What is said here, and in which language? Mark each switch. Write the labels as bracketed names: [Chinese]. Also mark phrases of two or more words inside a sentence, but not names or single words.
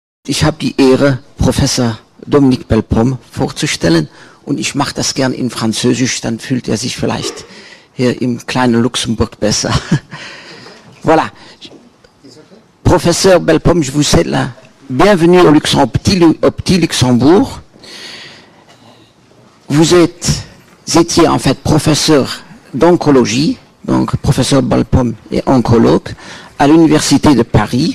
[German] Ich habe die Ehre, Professor Dominique Bellepomme vorzustellen und ich mache das gern in Französisch, dann fühlt er sich vielleicht hier im kleinen Luxembourg besser. [French] Voilà. Professeur Bellepomme, je vous souhaite la bienvenue au petit Luxembourg. Vous étiez en fait professeur d'oncologie, donc professeur Bellepomme est oncologue à l'Université de Paris.